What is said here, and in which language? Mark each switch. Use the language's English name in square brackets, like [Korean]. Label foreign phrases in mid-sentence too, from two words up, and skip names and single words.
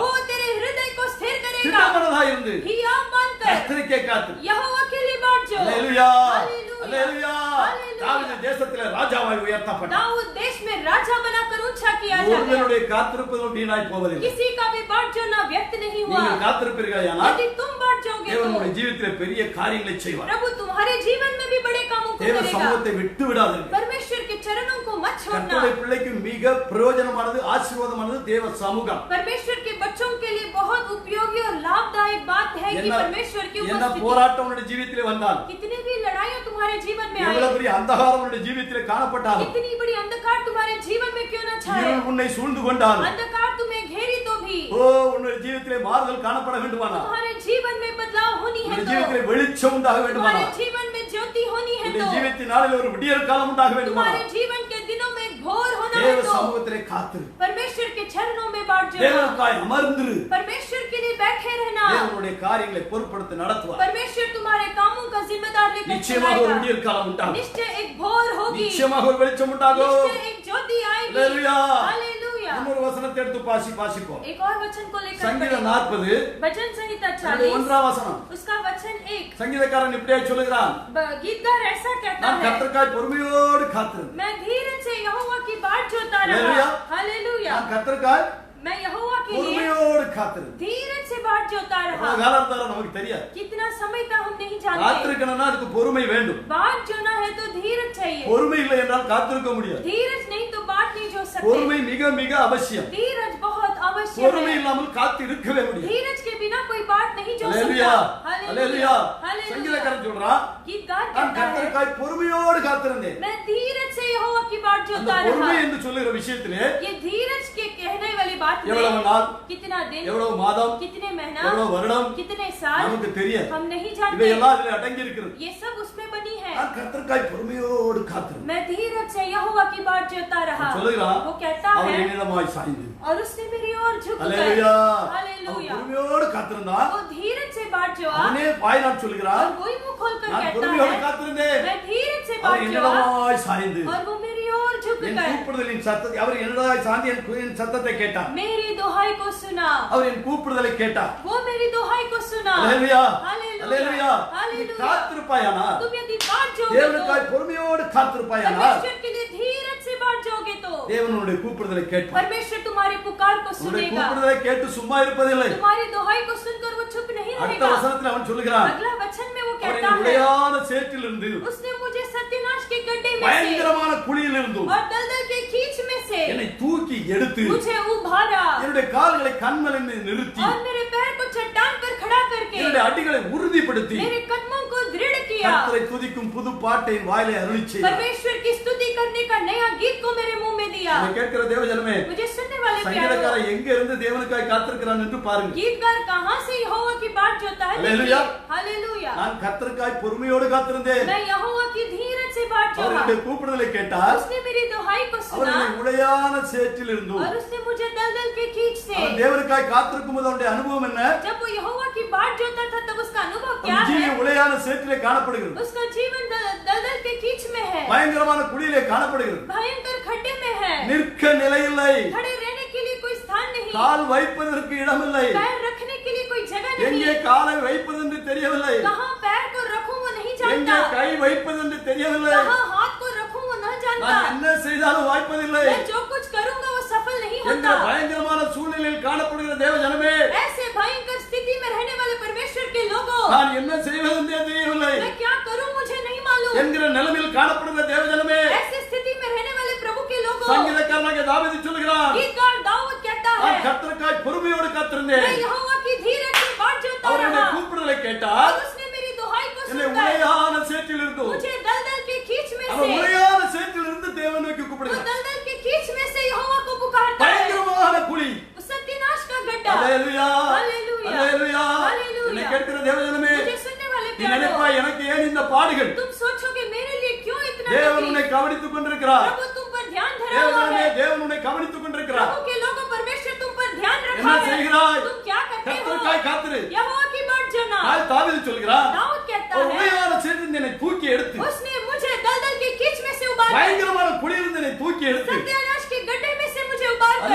[Hindi] वो तेरे हृदय को स्थिर करेगा। [Tamil] திடமனதாய் இருந்து [Hindi] हिया मानकर [Tamil] கர்த்தருக்கே காத்திரு. [Hindi] यहोवा के लिए बाट जो। [Tamil] அல்லேலூயா, [Hindi] हालेलुया, [Tamil] அல்லேலூயா. [Hindi] हालेलुया। [Tamil] தாவீது தேசத்திலே ராஜாவாய் உயர்த்தப்பட்டார். [Hindi] दाऊद देश में राजा बनाकर ऊंचा किया जाता है। [Tamil] ஒருவனுடைய காத்திருப்பதும் வீணாய் போவதில்லை. [Hindi] किसी का भी बाट जोना व्यर्थ नहीं हुआ। [Tamil] நீங்கள் காத்திருப்பீர்களானால் [Hindi] यदि तुम बाट जाओगे [Tamil] தேவன் [Hindi] तो [Tamil] உங்களுடைய ஜீவிதத்திலே பெரிய காரியங்களை செய்வார். [Hindi] प्रभु तुम्हारे जीवन में भी बड़े कामों को [Tamil] தேவ [Hindi] करेगा। [Tamil] சமூகத்தை விட்டு விடாதீர்கள். [Hindi] परमेश्वर के चरणों को मत छोड़ना। [Tamil] கர்த்தருடைய பிள்ளைக்கு மிக பிரயோஜனமானது ஆசீர்வாதமானது தேவ சமூகம். [Hindi] परमेश्वर के बच्चों के लिए बहुत उपयोगी और लाभदायक बात है कि परमेश्वर की [Tamil] என்ன [Hindi] उपस्थिति। [Tamil] போராட்டம் உங்களுடைய ஜீவிதத்திலே வந்தால், [Hindi] कितनी भी लड़ाइयां तुम्हारे जीवन में आए, [Tamil] எவ்வளவு பெரிய அந்தகாரம் உங்களுடைய ஜீவிதத்திலே காணப்பட்டாலும், [Hindi] कितनी बड़ी अंधकार तुम्हारे जीवन में क्यों न छाए, [Tamil] இருள் உன்னை சூழ்ந்து கொண்டாலும், [Hindi] अंधकार तुम्हें घेरी तो भी [Tamil] ஓ உன்னுடைய ஜீவிதத்திலே மாறுதல் காணப்பட வேண்டுமானால், [Hindi] तुम्हारे जीवन में बदलाव होनी है [Tamil] உன்னுடைய [Hindi] तो, [Tamil] ஜீவிதத்திலே வெளிச்சம் உண்டாக [Hindi] तुम्हारे [Tamil] வேண்டுமானால், [Hindi] जीवन में ज्योति होनी है [Tamil] உன்னுடைய [Hindi] तो, [Tamil] ஜீவித்தின் நாளில் ஒரு விடியற் காலம் உண்டாக [Hindi] तुम्हारे [Tamil] வேண்டுமானால், [Hindi] जीवन के दिनों में घोर होना है [Tamil] தேவ [Hindi] तो [Tamil] சமூகத்திலே காத்திரு, [Hindi] परमेश्वर के चरणों में बाट जाना, [Tamil] தேவனுக்காய் அமர்ந்திரு. [Hindi] परमेश्वर के लिए बैठे रहना। [Tamil] தேவனுடைய காரியங்களை பொறுப்படுத்தி நடத்துவார். [Hindi] परमेश्वर तुम्हारे कामों का जिम्मेदार लेकर [Tamil] நிச்சயமாக ஒரு [Hindi] चलाएगा। [Tamil] விடியற் காலம் உண்டாகும், [Hindi] निश्चय एक भोर होगी, [Tamil] நிச்சயமாக ஒரு வெளிச்சம் உண்டாகும். [Hindi] निश्चय एक ज्योति आएगी। [Tamil] அல்லேலூயா. [Hindi] हालेलूया। [Tamil] இன்னொரு வசனத்தை எடுத்து வாசிப்போம். [Hindi] एक और वचन को लेकर [Tamil] சங்கீதம் [Hindi] पढ़ेंगे। 40 वचन संहिता [Tamil] அதிலே 40 ஒன்றாம் வசனம். [Hindi] उसका वचन 1 [Tamil] சங்கீதக்காரன் இப்படியே சொல்லுகிறான், [Hindi] गीतकार ऐसा कहता [Tamil] நான் [Hindi] है, [Tamil] கர்த்தருக்காய் பொறுமையோடு காத்திருந்தேன். [Hindi] मैं धीरज से यहोवा की बाट जोता हालेलूया। रहा। हालेलूया। [Tamil] நான் கர்த்தருக்காய் [Hindi] मैं यहोवा के लिए [Tamil] பொறுமையோடு காத்திருந்தேன். [Hindi] धीरज से बाट जोता रहा। [Tamil] எவ்வளவு காலம் இருந்தாலும் நமக்கு தெரியாது. [Hindi] कितना समय का हम नहीं जानते। [Tamil] காத்திருக்கணும்னா அதுக்கு பொறுமை வேண்டும். [Hindi] बाट जोना है तो धीरज चाहिए। [Tamil] பொறுமை இல்லை என்றால் காத்திருக்க முடியாது. [Hindi] धीरज नहीं तो बाट नहीं जो सकते। [Tamil] பொறுமை மிக மிக அவசியம். [Hindi] धीरज बहुत आवश्यक [Tamil] பொறுமை [Hindi] है। [Tamil] இல்லாமல் காத்து இருக்கவே முடியாது. [Hindi] धीरज के बिना कोई बाट नहीं जो [Tamil] அல்லேலூயா. [Hindi] सकता। [Tamil] அல்லேலூயா. [Hindi] हालेलूया। [Tamil] சங்கீதக்காரன் சொல்றான், [Hindi] गीतकार [Tamil] நான் [Hindi] कहता है, [Tamil] கர்த்தருக்காய் பொறுமையோடு காத்திருந்தேன். [Hindi] मैं धीरज से यहोवा की बाट [Tamil] அந்த [Hindi] जोता [Tamil] பொறுமை [Hindi] रहा। [Tamil] என்று சொல்லுகிற விஷயத்திலே [Hindi] ये धीरज के कहने वाली बात [Tamil] எவ்வளவு நாள், [Hindi] कितना दिन, [Tamil] எவ்வளவு மாதம், [Hindi] कितने महीना, [Tamil] எவ்வளவு வருடம் [Hindi] कितने साल [Tamil] நமக்கு தெரியாது. [Hindi] हम नहीं जानते। [Tamil] இவையெல்லாம் அதிலே அடங்கி இருக்கிறது. [Hindi] ये सब उसमें बनी है। [Tamil] நான் கர்த்தருக்காய் பொறுமையோடு காத்திருந்தேன். [Hindi] मैं धीरज से यहोवा की बाट जोता रहा। [Tamil] சொல்லுகிறான், [Hindi] वो कहता [Tamil] அவர் [Hindi] है, [Tamil] என்னிடமாய் சாய்ந்து. [Hindi] और उसने मेरी ओर झुक कर, [Tamil] அல்லேலூயா. அவன் [Hindi] हालेलूया, [Tamil] பொறுமையோடு காத்திருந்தான். [Hindi] वो धीरज से बाट जोआ, [Tamil] அவனே வாயினால் சொல்லுகிறான், [Hindi] और वही मुंह खोलकर [Tamil] நான் [Hindi] कहता [Tamil] பொறுமையோடு [Hindi] है, [Tamil] காத்திருந்தேன். [Hindi] मैं धीरज से [Tamil] அவர் [Hindi] बाट जोआ, [Tamil] என்னிடமாய் சாய்ந்து [Hindi] और वो मेरी ओर झुक [Tamil] என் [Hindi] कर [Tamil] கூப்பிடுதலின் சத்தத்தை, அவர் என்னிடமாய் சாய்ந்து என் சத்தத்தை கேட்டார். [Hindi] मेरी दोहाई को सुना। [Tamil] அவர் என் கூப்பிடுதலை கேட்டார். [Hindi] वो मेरी दोहाई को सुना। [Tamil] அல்லேலூயா. [Hindi] हालेलूया। [Tamil] அல்லேலூயா. நீ [Hindi] हालेलूया। [Tamil] காத்திருப்பாயானால், [Hindi] तुम यदि बाट जोगे तो, [Tamil] தேவனுக்காய் பொறுமையோடு காத்திருப்பாயானால், [Hindi] परमेश्वर के लिए धीरज से बाट जोगे तो [Tamil] தேவன் உன்னுடைய கூப்பிடுதலை கேட்பார். [Hindi] परमेश्वर तुम्हारी पुकार को [Tamil] உன்னுடைய [Hindi] सुनेगा। [Tamil] கூப்பிடுதலை கேட்டு சும்மா இருப்பதில்லை. [Hindi] तुम्हारी दोहाई को सुनकर वो चुप नहीं [Tamil] அடுத்த [Hindi] रहेगा। [Tamil] வசனத்தில் அவன் சொல்லுகிறான், [Hindi] अगला वचन में वो [Tamil] அவர் [Hindi] कहता [Tamil] என் [Hindi] है, [Tamil] உடையான சேற்றிலிருந்து, [Hindi] उसने मुझे सत्यनाश के गड्ढे में से [Tamil] பயங்கரமான குழியிலிருந்து [Hindi] और दलदल के कीच में से [Tamil] என்னை தூக்கி எடுத்து [Hindi] मुझे उभारा, [Tamil] என்னுடைய கால்களை கண்மலை மீது நிறுத்தி [Hindi] और मेरे पैर को चट्टान पर खड़ा करके [Tamil] என்னுடைய அடிகளை உறுதிப்படுத்தி [Hindi] मेरे कदमों को दृढ़ किया। [Tamil] கர்த்தரை துதிக்கும் புது பாட்டை என் வாயிலே அருளி செய்தார். [Hindi] परमेश्वर की स्तुति करने का नया गीत को मेरे मुंह में दिया। [Tamil] இதை கேட்கிற தேவஜனமே, [Hindi] मुझे सुनने वाले प्यारों, [Tamil] சங்கீதக்காரன் எங்க இருந்து தேவனுக்காய் காத்திருக்கிறான் என்று பாருங்க. [Hindi] गीतकार कहां से यहोवा की बाट जोता है? हालेलूया। हालेलूया। [Tamil] நான் கர்த்தருக்காய் பொறுமையோடு காத்திருந்தேன். [Hindi] मैं यहोवा की धीरज से बाट [Tamil] அவர் [Hindi] जोहा। [Tamil] என்னுடைய கூப்பிடுதலை கேட்டார். [Hindi] उसने मेरी दोहाई को [Tamil] அவர் [Hindi] सुना, [Tamil] என்னை உடையான சேற்றில் இருந்தும், [Hindi] और उसने मुझे दलदल के कीच से। [Tamil] அவன் தேவனுக்காய் காத்திருக்கும் போது அவனுடைய அனுபவம் என்ன? [Hindi] जब वो यहोवा की बाट जोता था तब उसका अनुभव क्या [Tamil] அவன் [Hindi] है? [Tamil] ஜீவன் உடையான சேற்றிலே காணப்படுகிறது. [Hindi] उसका जीवन दलदल के कीच में है, [Tamil] பயங்கரமான குழியிலே காணப்படுகிறது. [Hindi] भयंकर खड्डे में है, [Tamil] நிற்க நிலையில்லை, [Hindi] खड़े रहने के लिए कोई स्थान नहीं, [Tamil] கால் வைப்பதற்கு இடமில்லை, [Hindi] पैर रखने के लिए कोई जगह [Tamil] எங்கே [Hindi] नहीं, [Tamil] காலை வைப்பதென்று தெரியவில்லை, [Hindi] कहाँ पैर को रखूं वो नहीं [Tamil] எங்கே [Hindi] जानता, [Tamil] கை வைப்பதென்று தெரியவில்லை. [Hindi] कहाँ हाथ को रखूं वो न जानता, [Tamil] நான் என்ன செய்தாலும் வாய்ப்பதில்லை. [Hindi] मैं जो कुछ करूंगा वो सफल नहीं [Tamil] என்ற [Hindi] होता। [Tamil] பயங்கரமான சூழ்நிலையில் காணப்படுகிற தேவ ஜனமே, [Hindi] ऐसे भयंकर स्थिति में रहने वाले परमेश्वर के लोगों, [Tamil] நான் என்ன செய்வதென்றே தெரியவில்லை [Hindi] मैं क्या करूं मुझे नहीं मालूम। [Tamil] என்கிற நிலைமையில் காணப்படுகிற தேவ ஜனமே, [Hindi] ऐसी स्थिति में रहने वाले प्रभु के लोगों, [Tamil] சங்கீதக்காரனாகிய தாவீது சொல்லுகிறான், [Hindi] गीतकार दाऊद कहता [Tamil] நான் [Hindi] है, [Tamil] கர்த்தருக்காய் பொறுமையோடு [Hindi] मैं [Tamil] காத்திருந்தேன். [Hindi] यहोवा की धीरज से बाट जोता [Tamil] அவர் என்னுடைய [Hindi] रहा, [Tamil] கூப்பிடுதலை கேட்டார். [Hindi] और उसने मेरी दोहाई को [Tamil] என்னை [Hindi] सुनकर [Tamil] உடையான சேற்றில் இருந்தும், [Hindi] मुझे दलदल के कीच में [Tamil] அவன் [Hindi] से, [Tamil] உடையான சேற்றில் இருந்து தேவன் நோக்கி [Hindi] वो [Tamil] கூப்பிடுகிறார். [Hindi] दलदल के कीच में से यहोवा को पुकारता है, [Tamil] பயங்கரமான குழி. [Hindi] वो सत्यनाश का गड्ढा। [Tamil] அல்லேலூயா. [Hindi] हालेलूया। [Tamil] அல்லேலூயா. [Hindi] हालेलूया। [Tamil] என்னை கேட்கிற தேவ ஜனமே, [Hindi] मुझे सुनने वाले [Tamil] நீ நினைப்பாய், [Hindi] प्यारों, [Tamil] எனக்கு ஏன் இந்த பாடுகள்? [Hindi] तुम सोचोगे मेरे लिए क्यों इतना [Tamil] தேவன் [Hindi] तकलीफ? [Tamil] உன்னை கவனித்துக் கொண்டிருக்கிறார். [Hindi] प्रभु तुम पर ध्यान धरा [Tamil] தேவ [Hindi] हुआ [Tamil] ஜனமே, [Hindi] है। [Tamil] தேவன் உன்னை கவனித்துக் கொண்டிருக்கிறார். [Hindi] प्रभु के लोगों, परमेश्वर तुम पर ध्यान [Tamil] என்ன [Hindi] रखा है। [Tamil] செய்கிறாய்? [Hindi] तुम क्या करते हो? [Tamil] கர்த்தருக்காய் காத்திரு. [Hindi] यहोवा की बाट जोना। [Tamil] தாவீது சொல்கிறார், [Hindi] दाऊद कहता [Tamil] ஒரு [Hindi] है, [Tamil] உடையான சேற்றிலிருந்து என்னை தூக்கி எடுத்து, [Hindi] उसने मुझे दलदल के कीच में से उबार कर, [Tamil] பயங்கரமான குழியிலிருந்து என்னை தூக்கி எடுத்து, [Hindi] सत्यानाश के गड्ढे में से मुझे उबार कर,